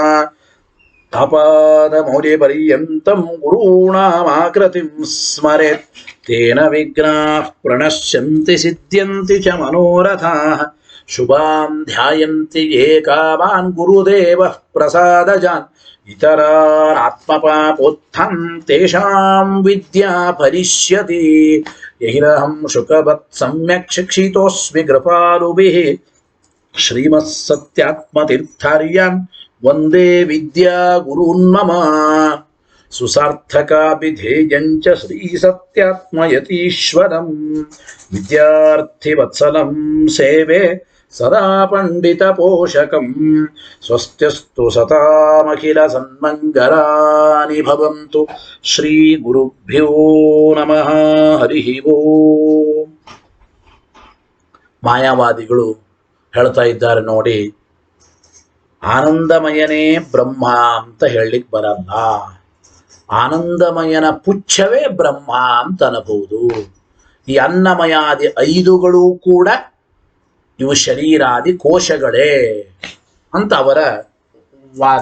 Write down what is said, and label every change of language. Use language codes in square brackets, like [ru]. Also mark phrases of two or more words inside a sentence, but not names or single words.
[sa] ಅಪಾದಮೌಲ್ಯ ಪರ್ಯಂತಂ ಗುರೂಣಾಮಾಕೃತಿಂ ಸ್ಮರೇತ್ ತೇನ ವಿಘ್ನಾಃ ಪ್ರಣಶ್ಯಂತಿ ಸಿದ್ಧ್ಯಂತಿ ಚ ಮನೋರಥಾಃ ಶುಭಾಂ ಧ್ಯಾಯಂತಿ ಯೇ ಕಾಮಾನ್ ಗುರುದೇವಃ ಪ್ರಸಾದಜಾನ್ ಇತರಾನ್ ಆತ್ಮಪಾಪೋತ್ಥಂ ತೇಷಾಂ ವಿದ್ಯಾ ಫಲಿಷ್ಯತಿ ಯಹಿರಹಂ ಶುಕವತ್ ಸಮ್ಯಕ್ ಶಿಕ್ಷಿತೋಸ್ಮಿ ಕೃಪಾಲುಭಿಃ ಶ್ರೀಮತ್ಸತ್ಯಾತ್ಮತೀರ್ಥಾರ್ಯಾನ್ ವಂದೇ ವಿದ್ಯಾ ಗುರೂನ್ ಮಮ ಸುಸಾರ್ಥಕಾಭಿಧೇಯಂಚ ಶ್ರೀ ಸತ್ಯಾತ್ಮಯತೀಶ್ವರಂ ವಿದ್ಯಾರ್ಥಿ ವತ್ಸಲಂ ಸೇವೆ ಸದಾ ಪಂಡಿತ ಪೋಷಕಂ ಸ್ವಸ್ತ್ಯಸ್ತು ಸತಾಮಖಿಲ ಸನ್ಮಂಗಲಾನಿ ಭವಂತು ಶ್ರೀ ಗುರುಭ್ಯೋ ನಮಃ ಹರಿ ಓಂ. [kn] ಮಾಯಾವಾದಿಗಳು ಹೇಳ್ತಾ ಇದ್ದಾರೆ ನೋಡಿ, ಆನಂದಮಯನೇ ಬ್ರಹ್ಮ ಅಂತ ಹೇಳಲಿಕ್ಕೆ ಬರಲ್ಲ, ಆನಂದಮಯನ ಪುಚ್ಛವೇ ಬ್ರಹ್ಮ ಅಂತ ಅನ್ನಬಹುದು. ಈ ಅನ್ನಮಯಾದಿ ಐದುಗಳು ಕೂಡ ಇವು ಶರೀರಾದಿ ಕೋಶಗಳೇ ಅಂತ ಅವರ ವಾದ.